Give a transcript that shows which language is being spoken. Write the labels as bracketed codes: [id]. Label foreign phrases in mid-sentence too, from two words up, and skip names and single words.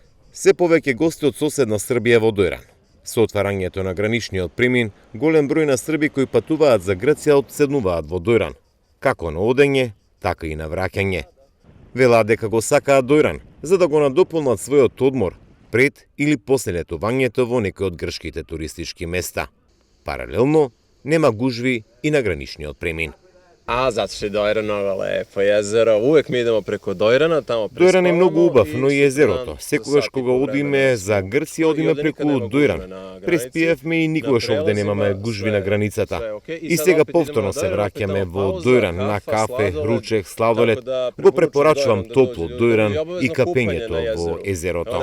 [mk] Се повеќе гости од соседна Србија во Дојран. Со отварањето на граничниот премин, голем број на срби кои патуваат за Грција одседнуваат во Дојран, како на одење, така и на враќање. Велаат дека го сакаат Дојран, за да го надополнат својот одмор пред или после летувањето во некои од грчките туристички места. Паралелно, нема гужви и на граничниот премин. [sr] Zato što je Dojran mnogo lepo jezero, uvek mi idemo preko Dojrana, tamo prespavamo. [mk] Дојран е многу убав, но и езерото. Секогаш кога одиме за Грција, одиме преку Дојран. Преспиевме и никогаш овде немаме гужви на границата. И сега повторно се враќаме во Дојран на кафе, ручек, сладолед. Го препорачувам топло Дојран и капењето во езерото.